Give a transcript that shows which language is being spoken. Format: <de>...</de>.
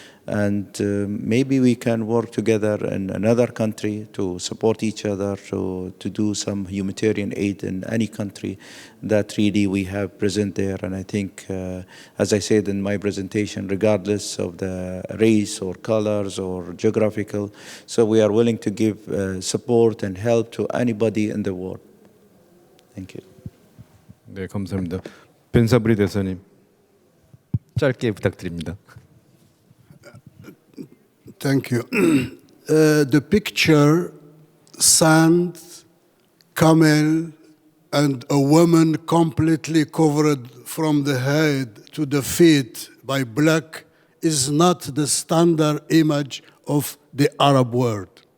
<en>And maybe we can work together in another country to support each other, to do some humanitarian aid in any country that really we have present there. And I think, as I said in my presentation, regardless of the race or colors or geographical, so we are willing to give support and help to anybody in the world. Thank you.</en> <ko>네, 감사합니다. 벤사브리 대사님, 짧게 부탁드립니다.</ko> <en>Thank you. The picture, sand, camel, and a woman completely covered from the head to the feet by black is not the standard image of the Arab world.</en>